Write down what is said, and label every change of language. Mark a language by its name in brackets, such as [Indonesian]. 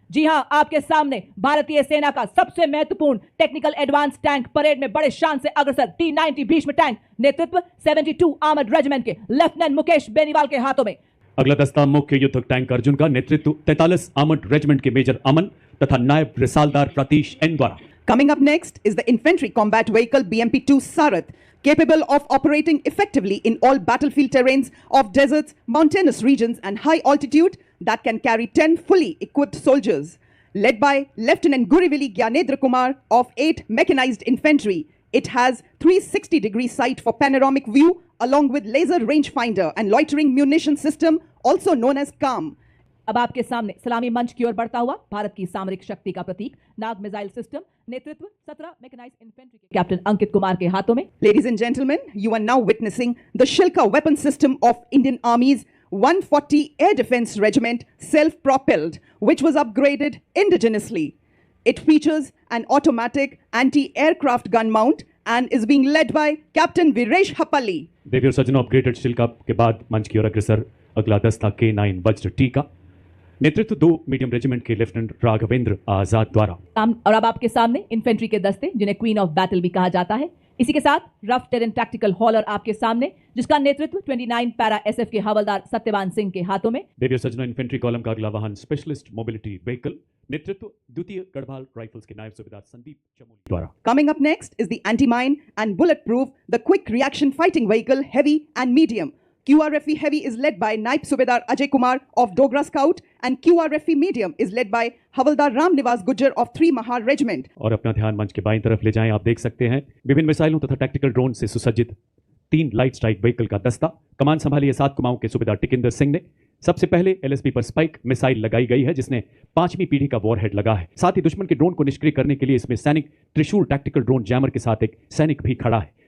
[Hindi] जी हां, आपके सामने भारतीय सेना का सबसे महत्वपूर्ण टेक्निकल एडवांस टैंक परेड में बड़े शान से अग्रसर T-90 भीष्म टैंक, नेतृत्व 72 आर्मर्ड रेजिमेंट के लेफ्टिनेंट मुकेश बेनीवाल के हाथों में। अगला दस्ता मुख्य युद्धक टैंक अर्जुन का, नेतृत्व 43 आर्मर्ड रेजिमेंट के मेजर अमन तथा नायब रिसालदार प्रतीश एन द्वारा। [English] Coming up next is the infantry combat vehicle BMP-2 Sarath, capable of operating effectively in all battlefield terrains of deserts, mountainous regions and high altitude that can carry 10 fully equipped soldiers. Led by Lieutenant Gurivili Gyanendra Kumar of 8 Mechanized Infantry, it has 360-degree sight for panoramic view along with laser rangefinder and loitering munition system, also known as CAM. [Hindi] अब आपके सामने सलामी मंच की ओर बढ़ता हुआ भारत की सामरिक शक्ति का प्रतीक नाग मिसाइल सिस्टम, नेतृत्व 17 मैकेनाइज्ड इन्फेंट्री के कैप्टन अंकित कुमार के हाथों में। [English] Ladies and gentlemen, you are now witnessing the Shilka weapon system of Indian Army's 140 Air Defense Regiment, self-propelled, which was upgraded indigenously. It features an automatic anti-aircraft gun mount and is being led by Captain Viresh Hapalli. [Hindi] देवी और सज्जनों, upgraded शिल्का के बाद मंच की ओर अग्रसर अगला दस्ता K9 वज्र टी का, नेतृत्व 2 मीडियम रेजिमेंट के लेफ्टिनेंट राघवेंद्र आजाद द्वारा। और अब आपके सामने इन्फेंट्री के दस्ते, जिन्हें क्वीन ऑफ बैटल भी कहा जाता है। इसी के साथ रफ टेरेन टैक्टिकल हॉलर आपके सामने, जिसका नेतृत्व 29 पैरा एसएफ के हवलदार सत्यवान सिंह के हाथों में। देवी और सज्जनों, इन्फेंट्री कॉलम का अगला वाहन स्पेशलिस्ट मोबिलिटी व्हीकल, नेतृत्व द्वितीय गढ़वाल राइफल्स के नायब सूबेदार संदीप चमोली द्वारा। [English] Coming up next is the anti-mine and bulletproof, the quick reaction fighting vehicle heavy and medium. QRFE Heavy is led by Naib Subedar Ajay Kumar of Dogra Scout and QRFE Medium is led by Havaldar Ram Nivas Gujjar of 3 Mahar Regiment. [Hindi] और अपना ध्यान मंच के बाईं तरफ ले जाएं। आप देख सकते हैं विभिन्न मिसाइलों तथा टैक्टिकल ड्रोन से सुसज्जित 3 लाइट स्ट्राइक व्हीकल का दस्ता। कमान संभाली है 7 कुमाऊं के सूबेदार टिकिंदर सिंह ने। सबसे पहले LSB पर स्पाइक मिसाइल लगाई गई है, जिसने 5वीं पीढ़ी का वॉरहेड लगा है। साथ ही दुश्मन के ड्रोन को निष्क्रिय करने के लिए इसमें सैनिक त्रिशूल टैक्टिकल ड्रोन जैमर के साथ एक सैनिक भी खड़ा है।